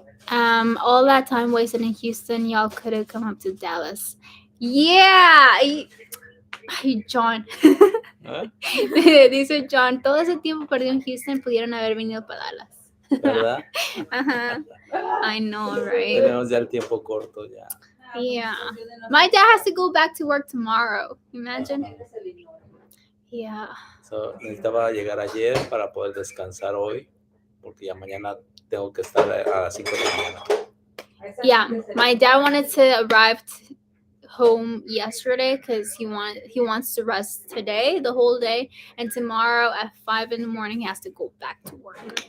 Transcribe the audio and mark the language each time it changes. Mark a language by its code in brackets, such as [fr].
[en] All that time wasted in Houston, y'all could have come up to Dallas. Yeah, John. ¿Eh? [es] Dice John, todo ese tiempo perdido en Houston pudieron haber venido para Dallas. ¿Verdad? [en] Ajá. I know, right? [es] Tenemos ya el tiempo corto ya. [en] Yeah. My dad has to go back to work tomorrow. Imagine. Yeah. [es] So, necesitaba llegar ayer para poder descansar hoy, porque ya mañana tengo que estar a las 5 de la mañana. [en] Yeah, my dad wanted to arrive home yesterday because he wants to rest today, the whole day, and tomorrow at 5 in the morning he has to go back to work.